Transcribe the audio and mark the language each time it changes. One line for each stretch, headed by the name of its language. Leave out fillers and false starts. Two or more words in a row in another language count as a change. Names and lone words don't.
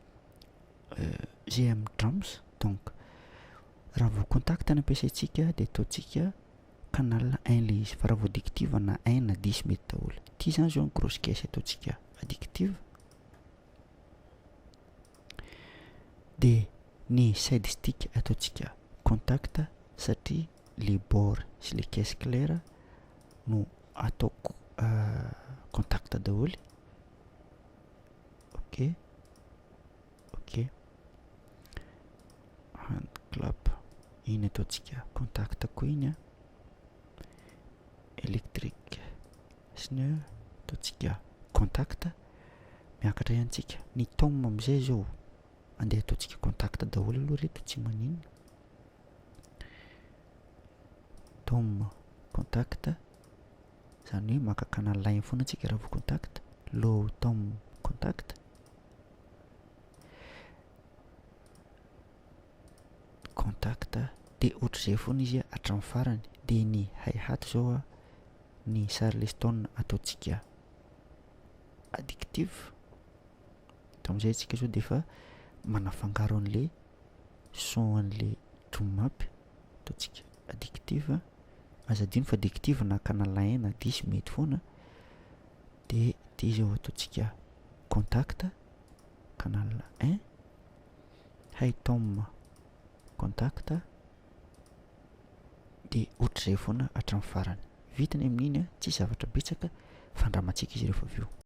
Malagasy: GM drums donc raha vao contact ny ampiasaintsika de ataontsika canal 1 le izy fa raha vao addictive na 1 na 10 mety daholo ty zany zao ny
French: grosse caisse
Malagasy: ataontsika addictive de ny
English: side stick
Malagasy: ataontsika contact satria
French: le bord
Malagasy: sy
French: le caisse claire
Malagasy: no ataoko contact daholo ok
English: hand clap
Malagasy: iny ataontsika contact koa iny a électrique sy ny ataontsika contact miakatra ihantsika ny tom am'izay zao andeha ataontsika contact daholo aloha reto tsy maninona tom contact zany hoe maka canal line foana antsika raha vao contact
English: low tom contact
Malagasy: de ohatr'izay foana izy hatramin'ny farany de ny hi-hat zao a ny charleston ataontsika addictive am'izay tsika zao de efa manafangaro an'
French: le son
Malagasy: an'le
English: drum up
Malagasy: ataontsika addictive azadino fa addictive na canal 1 na 10 mety foana de ty zao ataontsika contact canal 1
English: high tom contact
Malagasy: de ohatr'izay foana hatramin'ny farany vitany amin'iny a tsy zavatra betsaka fandramantsika izy rehefa avy eo